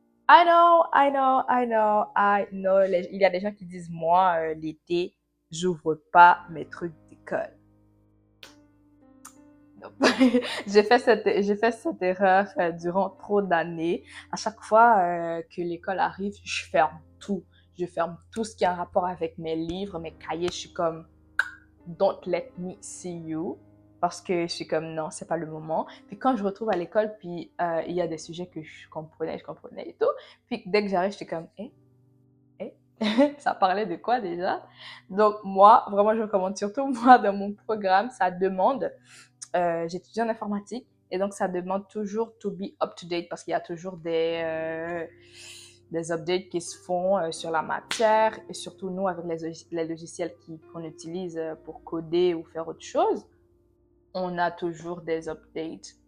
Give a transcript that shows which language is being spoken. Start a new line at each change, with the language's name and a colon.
English: I know.
French: Il y a des gens qui disent, moi, l'été, j'ouvre pas mes trucs d'école. J'ai fait cette erreur durant trop d'années. À chaque fois que l'école arrive, je ferme tout. Je ferme tout ce qui a un rapport avec mes livres, mes cahiers. Je suis comme,
English: don't let me see you.
French: Parce que je suis comme, non, c'est pas le moment. Puis quand je retrouve à l'école, puis il y a des sujets que je comprenais et tout. Puis dès que j'arrive, je suis comme, ça parlait de quoi déjà? Donc moi, vraiment, je recommande surtout moi dans mon programme, ça demande j'étudie en informatique et donc ça demande toujours
English: to be up to date
French: parce qu'il y a toujours des updates qui se font sur la matière et surtout nous avec les logiciels qu'on utilise pour coder ou faire autre chose, on a toujours des updates.